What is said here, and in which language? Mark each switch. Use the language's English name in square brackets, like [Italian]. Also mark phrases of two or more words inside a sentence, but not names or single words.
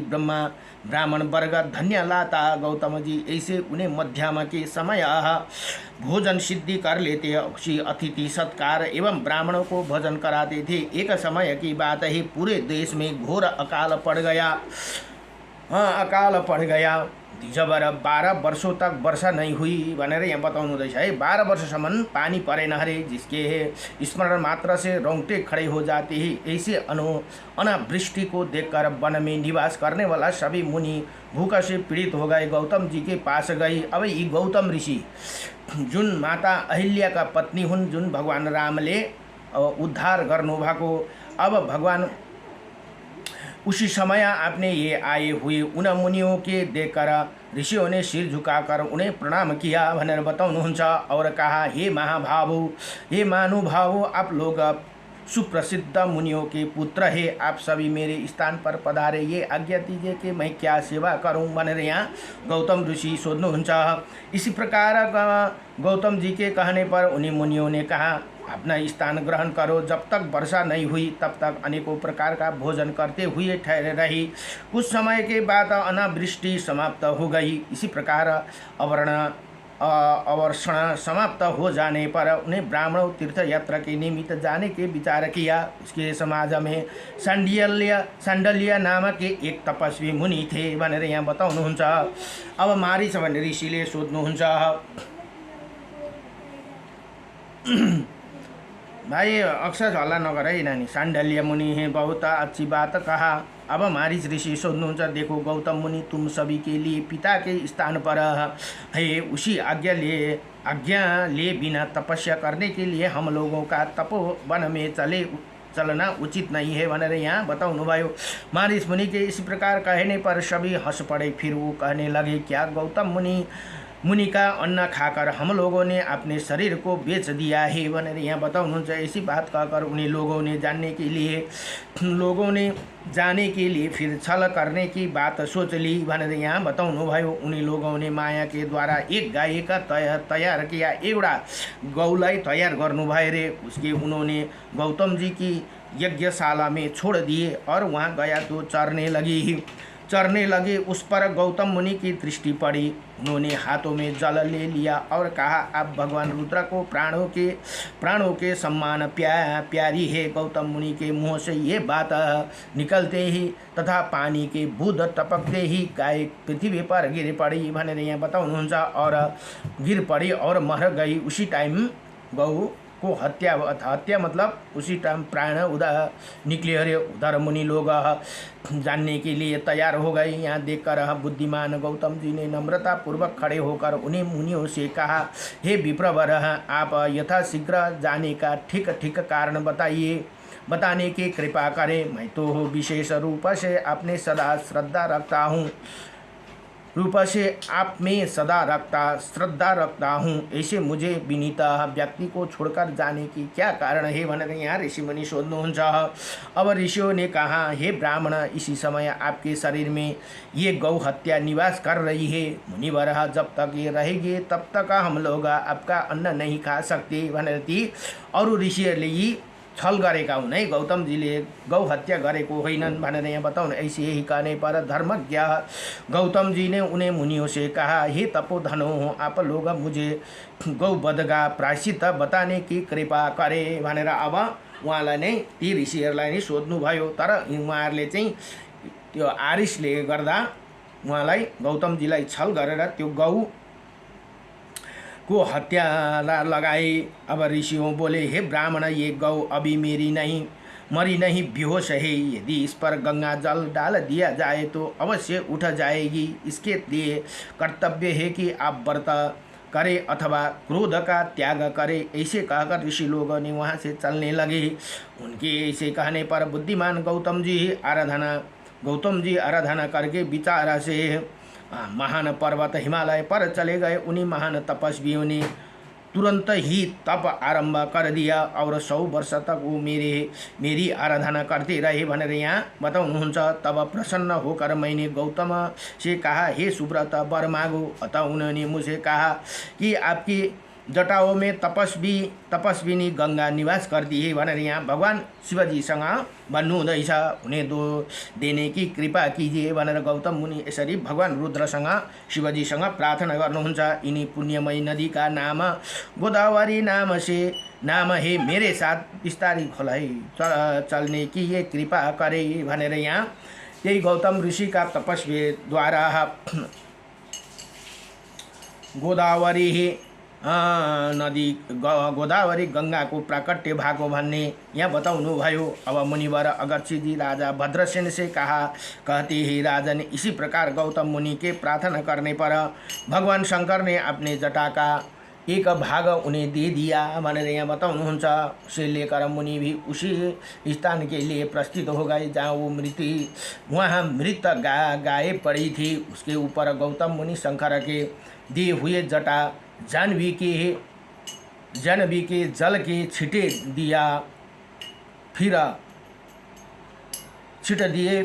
[Hindi] ब्राह्मण वर्ग धन्य लाता। गौतम जी ऐसे उन्हें मध्यम के समय भोजन सिद्धि कर लेते। अतिथि सत्कार एवं ब्राह्मणों को भोजन कराते थे। एक समय की बात है, पूरे देश में घोर अकाल पड़ गया। जब 12 वर्षों तक वर्षा नहीं हुई [Nepali] भनेर यहाँ बताउनु हुँदैछ है। 12 वर्षसम्म पानी परेन अरे, [Hindi] जिसके स्मरण मात्र से रोंगटे खड़े हो जाते ही। ऐसे अनावृष्टि को देखकर वन में निवास करने वाला सभी मुनि भूख से पीड़ित हो गए, गौतम जी के पास गई। [Nepali] अब यी गौतम ऋषि जुन माता अहिल्या का पत्नी हुन्, जुन भगवान रामले उद्धार गर्नुभएको, अब भगवान [Hindi] उसी समय आपने ये आए हुए उन मुनियों के देखकर ऋषियों ने सिर झुकाकर उन्हें प्रणाम किया [Nepali] भनेर बताउनुहुन्छ [Hindi] और कहा, हे महाभावो, हे महानुभावो, आप लोग सुप्रसिद्ध मुनियों के पुत्र है, आप सभी मेरे स्थान पर पधारे, ये आज्ञा दीजिए कि मैं क्या सेवा करूं [Nepali] भनेर यहाँ गौतम ऋषि सोध्नुहुन्छ। [Hindi] इसी प्रकार गौतम जी के कहने पर उन्हीं मुनियों ने कहा, अपना स्थान ग्रहण करो। जब तक वर्षा नहीं हुई तब तक अनेकों प्रकार का भोजन करते हुए ठहरे रही। कुछ समय के बाद अनावृष्टि समाप्त हो गई। इसी प्रकार अवर्षण समाप्त हो जाने पर उन्हें ब्राह्मणों तीर्थ यात्रा के निमित्त जाने के विचार किया। उसके समाज में सांडल्य नामक एक तपस्वी मुनि थे [Nepali] भनेर यहाँ बताउनुहुन्छ। अब मारीच भन्ने ऋषिले सोध्नुहुन्छ, [Hindi] भाई अक्सर [Nepali] हल्ला नगर है नानी, [Hindi] सांडल्य मुनि है, बहुत अच्छी बात कहा। [Nepali] अब मारीच ऋषि सोध्नुहुन्छ, [Hindi] देखो गौतम मुनि, तुम सभी के लिए पिता के स्थान पर है, उसी आज्ञा ले बिना तपस्या करने के लिए हम लोगों का तपोवन में चलना उचित नहीं है [Nepali] भनेर यहाँ बताउनु भयो। [Hindi] मारीच मुनि के इस प्रकार कहने पर सभी हंस पड़े। फिर वो कहने लगे, क्या गौतम मुनि का अन्न खाकर हम लोगों ने अपने शरीर को बेच दिया है [Nepali] भनेर यहाँ बताउनुहुन्छ। [Hindi] ऐसी बात कहकर उन्हीं लोगों ने जाने के लिए फिर छल करने की बात सोच ली [Nepali] भनेर यहाँ बताउनु भयो। [Hindi] उन्हीं लोगों ने माया के द्वारा एक गाय का तैयार किया, [Nepali] एउटा गौलाई तैयार गर्नुभयो रे। [Hindi] उसके उन्होंने गौतम जी की यज्ञशाला में छोड़ दिए और वहाँ गया तो चरने लगे। उस पर गौतम मुनि की दृष्टि पड़ी। उन्होंने हाथों में जल ले लिया और कहा, आप भगवान रुद्र को प्राणों के सम्मान प्यारी है। गौतम मुनि के मुंह से ये बात निकलते ही तथा पानी के बूंद टपकते ही गाय पृथ्वी पर गिर पड़ी [Nepali] भनेर यहाँ बताउनुहुन्छ। [Hindi] और गिर पड़ी और मर गई। उसी टाइम गौ को हत्या मतलब उसी टाइम प्राण निकले अरे। उधर मुनि लोग जानने के लिए तैयार हो गए। यहाँ देखकर बुद्धिमान गौतम जी ने नम्रता पूर्वक खड़े होकर उन्हें मुनियों से कहा, हे विप्रवर, आप यथाशीघ्र जाने का ठीक कारण बताने की कृपा करें। मैं तो विशेष रूप से अपने सदा श्रद्धा रखता हूँ, ऐसे मुझे विनीत व्यक्ति को छोड़कर जाने की क्या कारण है [Nepali] भनेर यहाँ ऋषि मुनि सोध्नुहुन्छ। [Hindi] अब ऋषियों ने कहा, हे ब्राह्मण, इसी समय आपके शरीर में ये गौ हत्या निवास कर रही है। मुनिवर, जब तक ये रहेगी तब तक हम लोग आपका अन्न नहीं खा सकते [Nepali] भनेर ती अरू ऋषिहरूले यी छल गरेका हुन् है। गौतमजीले गौ हत्या गरेको होइनन् भनेर यहाँ बताउनु। [Hindi] ऐसे ही कहने पर धर्मज्ञ गौतम जी ने उन्हें मुनियों से कहा, हे तपोधनो, आप लोग मुझे गौवध का प्रायश्चित बताने की कृपा करे [Nepali] भनेर अब उहाँलाई नै ती ऋषिहरूलाई नै सोध्नुभयो। तर उहाँहरूले चाहिँ त्यो आरिसले गर्दा उहाँलाई गौतमजीलाई छल गरेर त्यो गौ को हत्या लगाए। [Hindi] अब ऋषियों बोले, हे ब्राह्मण, ये गौ अभी मरी नहीं बेहोश है। यदि इस पर गंगा जल डाल दिया जाए तो अवश्य उठ जाएगी। इसके लिए कर्तव्य है कि आप व्रत करे अथवा क्रोध का त्याग करे। ऐसे कहकर ऋषि लोगों ने वहाँ से चलने लगे। उनके ऐसे कहने पर बुद्धिमान गौतम जी आराधना करके विचार से महान पर्वत हिमालय पर चले गए। उन्हीं महान तपस्वियों ने तुरंत ही तप आरंभ कर दिया और 100 वर्ष तक वो मेरी आराधना करते रहे [Nepali] भनेर यहाँ बताउनुहुन्छ। [Hindi] तब प्रसन्न होकर मैंने गौतम से कहा, हे सुब्रत, वर मागो। अतः उन्होंने मुझे कहा कि आपकी जटाओं में तपस्विनी गंगा निवास करती है [Nepali] भनेर यहाँ भगवान शिवजीसँग भन्नुहुँदैछ। [Hindi] उन्हें देने की कृपा कीजिए [Nepali] भनेर गौतम मुनि यसरी भगवान रुद्रसँग शिवजीसँग प्रार्थना गर्नुहुन्छ। [Hindi] इन्हीं पुण्यमयी नदी का नाम गोदावरी नाम है, मेरे साथ [Nepali] बिस्तारी खोलाई [Hindi] चलने की ये कृपा करे [Nepali] भनेर यहाँ त्यही गौतम ऋषि का तपस्वी द्वारा गोदावरी नदी गोदावरी गङ्गाको प्राकट्य भाग हो भन्ने यहाँ बताउनुभयो। [Hindi] अब मुनिवर अगस्त्य जी राजा भद्रसेन से कहा, कहते ही राजन इसी प्रकार गौतम मुनि के प्रार्थना करने पर भगवान शंकर ने अपने जटा का एक भाग उन्हें दे दिया [Nepali] भनेर यहाँ बताउनुहुन्छ। [Hindi] उसे लेकर मुनि भी उसी स्थान के लिए प्रस्थित हो गए जहाँ वो वहाँ मृत गाय पड़ी थी। उसके ऊपर गौतम मुनि शंकर के दिए हुए जटा जानवी के जल के छिटे छिट दिए।